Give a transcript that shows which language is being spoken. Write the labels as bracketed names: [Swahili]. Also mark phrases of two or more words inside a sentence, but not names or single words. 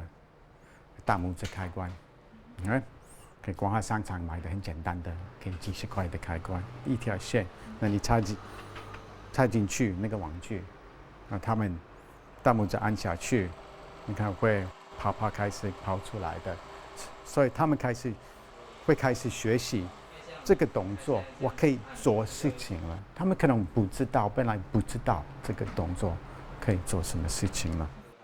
[Chinese] 大拇指開關，可以光華商場買的很簡單的，可以幾十塊的開關，一條線，那你插進去那個玩具，那他們大拇指按下去，你看會啪啪開始跑出來的，所以他們會開始學習這個動作，我可以做事情了。他們可能不知道，本來不知道這個動作可以做什麼事情了。